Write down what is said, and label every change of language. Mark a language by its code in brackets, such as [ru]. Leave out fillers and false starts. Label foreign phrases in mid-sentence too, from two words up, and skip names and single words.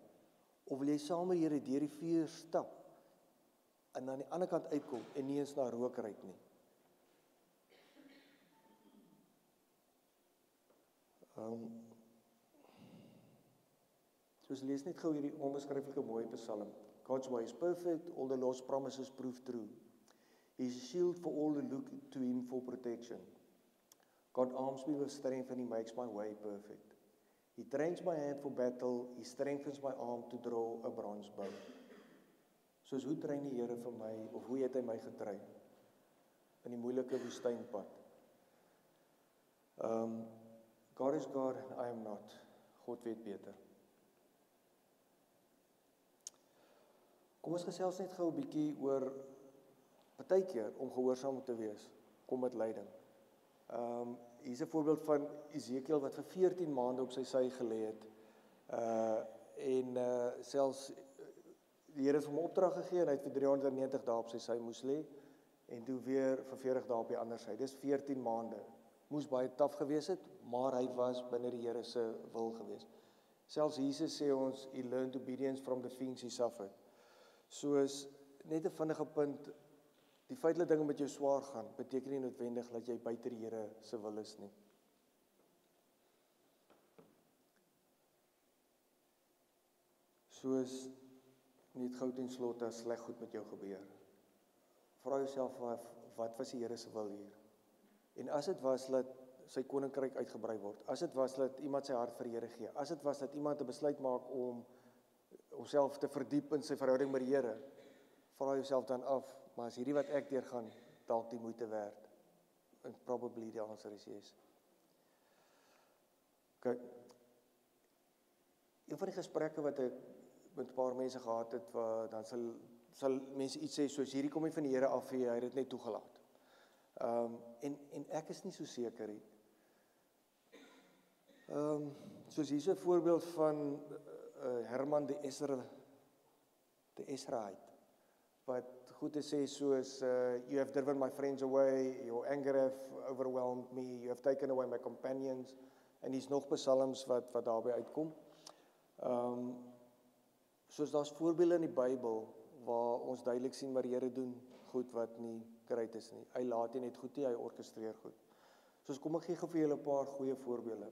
[af] Of wil jy saam met die Here deur die vuur stap en aan die ander kant uitkom en nie eens na rook ruik nie? Soos lees net gou hierdie onbeskryflike mooi Psalm. [en] God's way is perfect, all the Lord's promises prove true. He is a shield for all who look to him for protection. God arms me with strength and he makes my way perfect. He trains my hand for battle, he strengthens my arm to draw a bronze bow. [af] Soos hoe train die Here vir my, of hoe het hy my getrein in die moeilike woestynpad? [en] God is God and I am not. [af] God weet beter. Kom ons gesels net gou 'n bietjie oor partykeer om gehoorsaam te wees, kom met lyding. Hier's 'n voorbeeld van Esekiel wat vir 14 maande op sy sy gelê het. Selfs die Here het hom opdrag gegee en hy het vir 390 dae op sy sy moes lê en toe weer vir 40 dae op die ander sy. Dis 14 maande. Moes baie taaf gewees het, maar hy was binne die Here se wil gewees. Selfs Jesus sê ons, [en] he learned obedience from the things he suffered. [af] Soos net 'n vinnige punt, die feit dat dinge met jou swaar gaan, beteken nie noodwendig dat jy buite die Here se wil is nie. Soos net gou ten slotte as sleg goed met jou gebeur. Vra jouself af, wat was die Here se wil hier? En as dit was dat sy koninkryk uitgebrei word, as dit was dat iemand sy hart vir die Here gee, as dit was dat iemand 'n besluit maak om homself te verdiep in sy verhouding met die Here, vra jouself dan af, maar is hierdie wat ek deurgaan dalk die moeite werd? [en] And probably the answer is yes. [af] Kyk, een van die gesprekke wat ek met 'n paar mense gehad het, dan sal mense iets sê soos, hierdie kom nie van die Here af, hy het dit net toegelaat. En ek is nie so seker nie. Soos hier is 'n voorbeeld van Herman de Esraite, wat goed te sê soos, [en] you have driven my friends away, your anger have overwhelmed me, you have taken away my companions, [af] en hier's nog psalms wat daarby uitkom. Soos daar's voorbeelde in die Bybel, waar ons duidelik sien wat die Here doen, goed wat nie great is nie. Hy laat nie net goed nie, hy orkestreer goed. Soos kom ek gee vir julle 'n paar goeie voorbeelde.